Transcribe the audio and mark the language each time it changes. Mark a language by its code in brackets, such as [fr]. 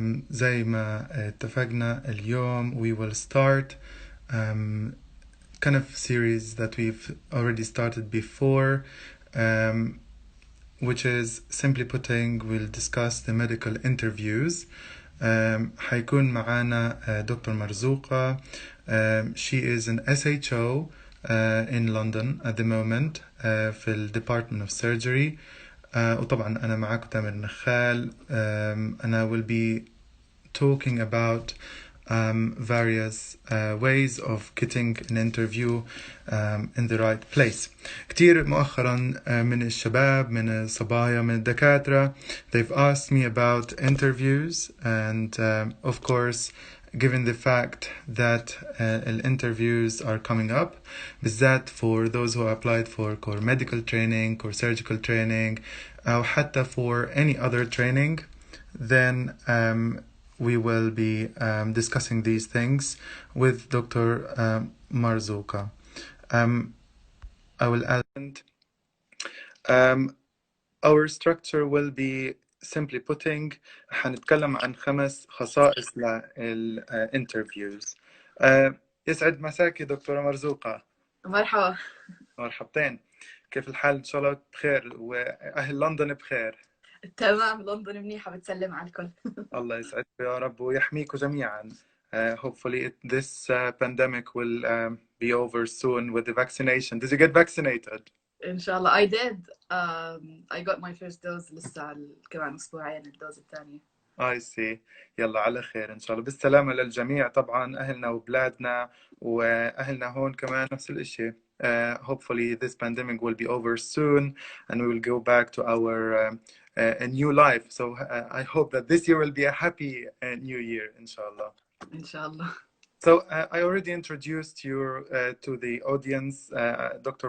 [ar] زي ما اتفقنا اليوم [en] we will start kind of series that we've already started before, which is simply putting we'll discuss the medical interviews. [ar] حيكون معانا دكتور مرزوقة. [en] She is an SHO in London at the moment [ar] في ال [en] Department of Surgery. [ar] وطبعا أنا معاكم تامر نخال. [en] and I will be talking about various ways of getting an interview in the right place. [ar] كتير مؤخرا من الشباب من الصبايا من الدكاترة [en] they've asked me about interviews, and of course given the fact that interviews are coming up بالذات for those who applied for core medical training, core surgical training, [ar] أو حتى [en] for any other training, then we will be discussing these things with Dr. Marzuka. I will add our structure will be simply putting [ar] حنتكلم عن 5 خصائص للinterviews. يسعد مساكي دكتورة مرزوقة. مرحبا. مرحبتين، كيف الحال؟ إن شاء الله بخير وأهل لندن بخير. تمام، لندن منيحة، بتسلم على الكل. الله يسعدك يا رب ويحميكم جميعا. [en] Hopefully this pandemic will be over soon with the vaccination. Did you get vaccinated? [ar] إن شاء الله. [en] I did. I got my first dose [ar] لسه كمان أسبوعين الدوز الثانية. [en] I see. [ar] يلا على خير إن شاء الله، بالسلامة للجميع. طبعا أهلنا وبلادنا وأهلنا هون كمان نفس الإشي. [en] Hopefully this pandemic will be over soon and we will go back to our a new life. So I hope that this year will be a happy new year, inshallah. Inshallah. So I already introduced you to the audience. Dr.